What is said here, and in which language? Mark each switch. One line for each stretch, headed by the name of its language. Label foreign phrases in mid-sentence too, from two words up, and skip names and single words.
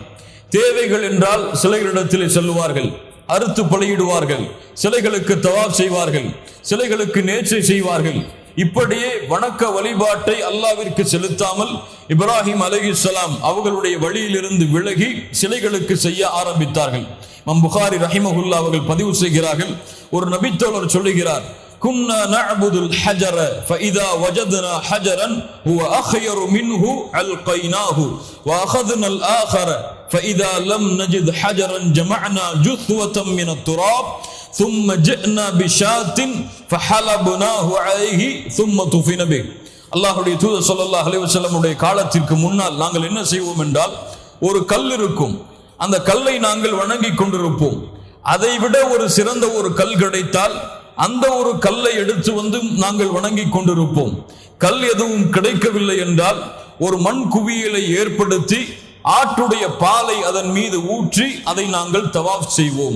Tamil: தேவைகள் என்றால் சிலைகளிடத்திலே செல்லுவார்கள், அறுத்து பலியிடுவார்கள், சிலைகளுக்கு தவாப் செய்வார்கள், சிலைகளுக்கு நேர்ச்சை செய்வார்கள். இப்படியே வணக்க வழிபாட்டை அல்லாஹ்விற்கு செலுத்தாமல் இப்ராஹிம் அலைஹிஸ்ஸலாம் அவர்களுடைய வழியிலிருந்து விலகி சிலைகளுக்கு செய்ய ஆரம்பித்தார்கள். இமாம் புகாரி ரஹிமஹுல்லாஹ் அவர்கள் பதிவு செய்கிறார்கள், ஒரு நபித்தோழர் சொல்லுகிறார்,
Arabic: كنا نعبد الحجر فإذا وجدنا حجرا هو أخير منه ألقيناه وأخذنا الآخر فإذا لم نجد حجرا جمعنا جثوة من التراب ثم جئنا بشاة فحلبناه عليه ثم طفن به.
Tamil: அல்லாஹ்வுடைய தூதர்
Arabic: صلى الله عليه وسلم
Tamil: உடைய காலத்திற்கு முன்னால் நாங்கள் என்ன செய்வோம் என்றால், ஒரு கல் இருக்கும், அந்த கல்லை நாங்கள் வணங்கி கொண்டிருப்போம். அதை விட ஒரு சிறந்த ஒரு கல் கிடைத்தால் அந்த ஒரு கல்லை எடுத்து வந்து நாங்கள் வணங்கி கொண்டிருப்போம். கல் எதுவும் கிடைக்கவில்லை என்றால் ஒரு மண் குவியலை ஏற்படுத்தி ஆட்டுடைய பாலை அதன் மீது ஊற்றி அதை நாங்கள் தவாஃப் செய்வோம்.